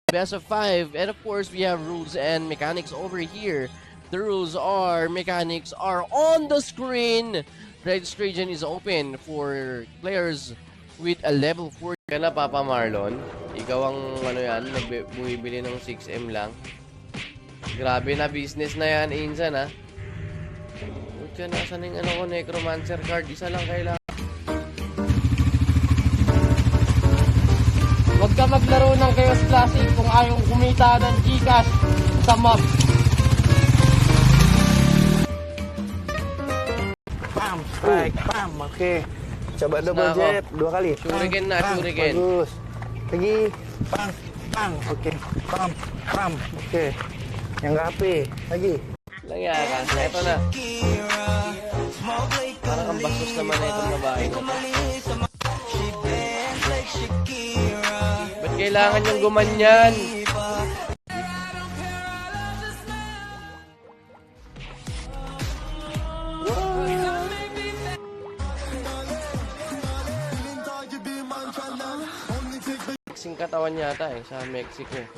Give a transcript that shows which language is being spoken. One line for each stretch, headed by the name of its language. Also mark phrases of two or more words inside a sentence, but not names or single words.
English: best of 5. And of course, we have rules and mechanics over here. The rules are, mechanics are on the screen. Registration is open for players with a level 4.
Filipino: Ka na, Papa Marlon. Ikaw ang ano yan, bumibili ng 6M lang. Grabe na business na yan, Insan, ha? Pucha, nasan yung ano ko, Necromancer card? Isa lang kailangan. Huwag ka maglaro ng Chaos Classic kung ayaw kumita ng Gcash sa mob. Pam, strike, pam,
Indonesian: oke. Coba Nah,
English: double jab,
Indonesian: 2 kali. Shuriken na, Pam, shuriken. Bagus. Lagi, pam, pam, oke. Pam, pam, oke. Yang rapi, lagi.
Filipino: Lang yan, ito na. Parang ang bastos naman na itong babae na to. Ba't kailangan yung gumanyan? Kasing katawan yata sa Mexico.